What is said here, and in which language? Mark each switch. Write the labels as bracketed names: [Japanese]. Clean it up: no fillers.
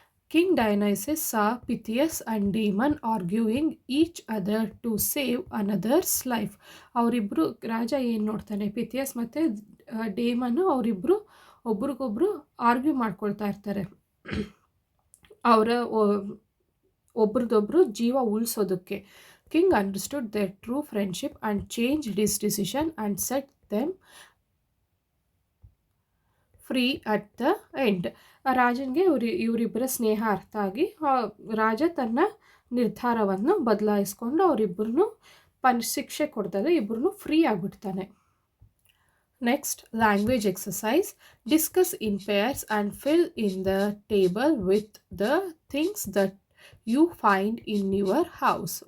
[English] King Dionysius saw Pythias and Damon arguing each other to save another's life. [Kannada] ಅವರಿಬ್ಬರು ರಾಜ ಏನು ನೋಡ್ತಾನೆ, ಪಿಥಿಯಸ್ ಮತ್ತು ಡೇಮನ್ನು ಅವರಿಬ್ಬರು ಒಬ್ರಿಗೊಬ್ರು ಆರ್ಗ್ಯೂ ಮಾಡ್ಕೊಳ್ತಾ ಇರ್ತಾರೆ ಅವರ ಒಬ್ರದೊಬ್ಬರು ಜೀವ ಉಳಿಸೋದಕ್ಕೆ. [English] King understood their true friendship and changed his decision and set them free at the end. [Kannada] ರಾಜನಿಗೆ ಇವರಿಬ್ಬರ ಸ್ನೇಹ ಅರ್ಥ ಆಗಿ ರಾಜ ತನ್ನ ನಿರ್ಧಾರವನ್ನು ಬದಲಾಯಿಸ್ಕೊಂಡು ಅವರಿಬ್ಬರನ್ನು ಶಿಕ್ಷೆ ಕೊಡ್ತಾರೆ, ಇಬ್ಬರನ್ನು ಫ್ರೀ ಆಗಿಬಿಡ್ತಾನೆ. [English] Next, language exercise. Discuss in pairs and fill in the table with the things that you find in your house.